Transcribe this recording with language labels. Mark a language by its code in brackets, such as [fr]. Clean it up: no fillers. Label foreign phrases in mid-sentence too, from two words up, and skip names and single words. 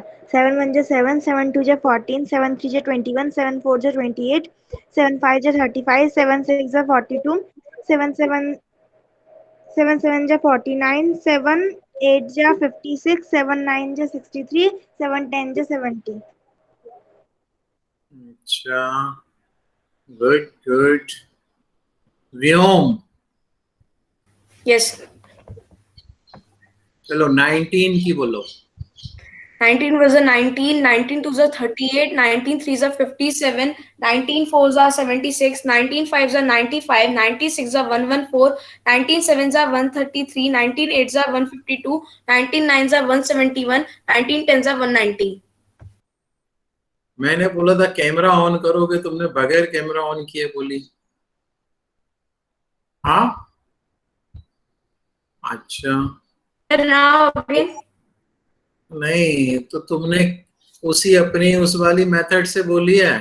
[hi] 7 1 जा 7, 7 2 जा 14, 7 3 जा 21, 7 4 जा 28, 7 5 जा 35, 7 6 जा 42, 7 7 जा 49, 7 8 जा 56, 7 9 जा 63, 7 10 जा 70। अच्छा, [en] good good. [hi] व्योम। यस। चलो 19 की बोलो। [en] 19 was a 19, 19 2 is a 38, 19 3 is a 57, 19 4 is a 76, 19 5 is a 95, 96 is a 114, 19 7 is a 133, 19 8 is a 152, 19 9 is a 171, 19 10 is a 190। [hi] मैंने बोला था कैमरा ऑन करोगे, तुमने बगैर कैमरा ऑन किए बोली। हाँ, अच्छा नहीं तो तुमने उसी अपनी उस वाली मेथड से बोली है।